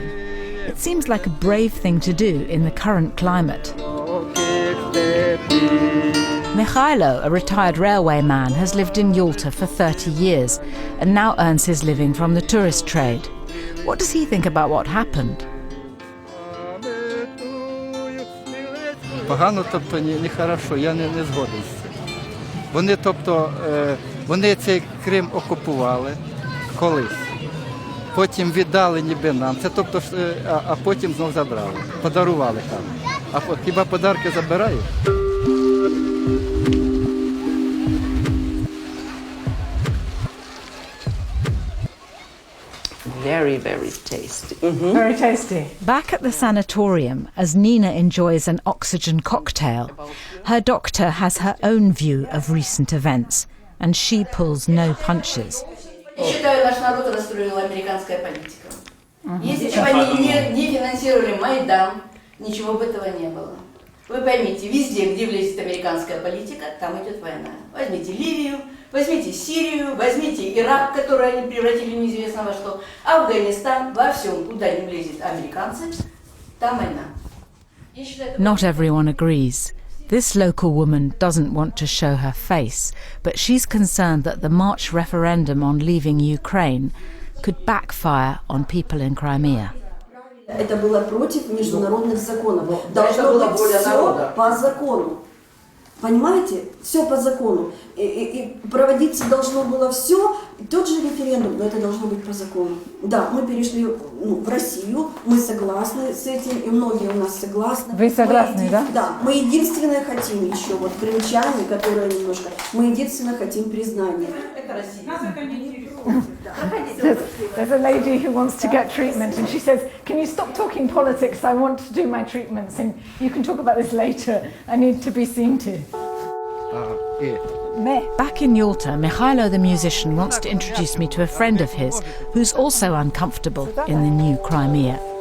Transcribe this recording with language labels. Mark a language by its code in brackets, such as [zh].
[en] It seems like a brave thing to do in the current climate. Mikhailo, a retired railway man, has lived in Yalta for 30 years and now earns his living from the tourist trade. What does he think about what happened? [uk] Погано, тобто не хорошо, я не згоден з цим. Вони, тобто, вони цей Крим окупували колись, потім віддали ніби нам, це, тобто, а потім знов забрали, подарували там. А хіба подарки забирають? [en] Very, very tasty. Very tasty. Back at the sanatorium, as Nina enjoys an oxygen cocktail, her doctor has her own view of recent events, and she pulls no punches. [ru] Я считаю, наш народ расстроила американская политика. Если бы они не финансировали Майдан, ничего бы этого не было. Вы поймите, везде, где влезет американская политика, там идет война. Возьмите Ливию, возьмите Сирию, возьмите Ирак, который они превратили в неизвестно во что, Афганистан, во всем, куда не влезет американцы, там война. [en] Not everyone agrees. This local woman doesn't want to show her face, but she's concerned that the March referendum on leaving Ukraine could backfire on people in Crimea. [ru] Это было против международных законов. Должно быть все по закону. Понимаете? Все по закону. И проводиться должно было все, тот же референдум, но это должно быть по закону. Да, мы перешли в Россию, мы согласны с этим, и многие у нас согласны. Вы согласны, да? Да, мы единственное хотим еще, вот крымчане, которые немножко, мы единственное хотим признания. Это Россия. [en] There's a lady who wants to get treatment and she says, can you stop talking politics? I want to do my treatments and you can talk about this later. I need to be seen to. Back in Yalta, Mikhailo the musician wants to introduce me to a friend of his who's also uncomfortable in the new Crimea.